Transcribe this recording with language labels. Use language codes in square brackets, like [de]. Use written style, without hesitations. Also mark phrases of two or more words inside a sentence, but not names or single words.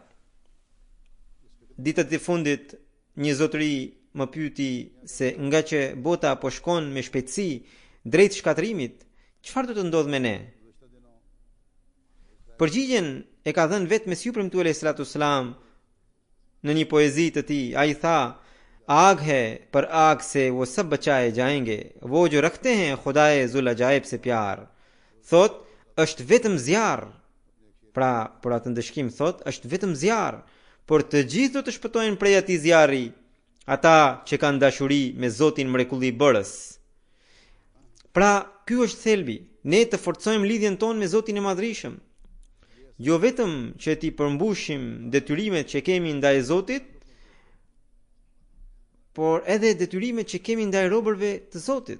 [sq] Ditët e fundit një zotëri më pyeti se nga që bota po shkon me shpejtësi drejt shkatërimit, çfarë do të ndodhë me ne? Përgjigjen e ka dhënë vetë Mesihu premtuar [ar] صلى الله عليه وسلم [sq] në një poezi të tij. Ai tha: [ur] آگ ہے پر آگ سے وہ سب بچائے جائیں گے، وہ جو رکھتے ہیں خدائے ذوالعجائب سے پیار. [sq] Thot, është vetëm zjarr. Pra, për atë ndëshkim thot, është vetëm zjarr, por të gjithë do të shpëtojnë prej atij zjarri, ata që kanë dashuri me Zotin mrekullibërës. Pra, ky është thelbi. Ne të forcojmë lidhjen tonë me Zotin e Madhrishëm. Jo vetëm që t'i përmbushim detyrimet që kemi ndaj Zotit, por edhe detyrimet që kemi ndaj robërve të Zotit.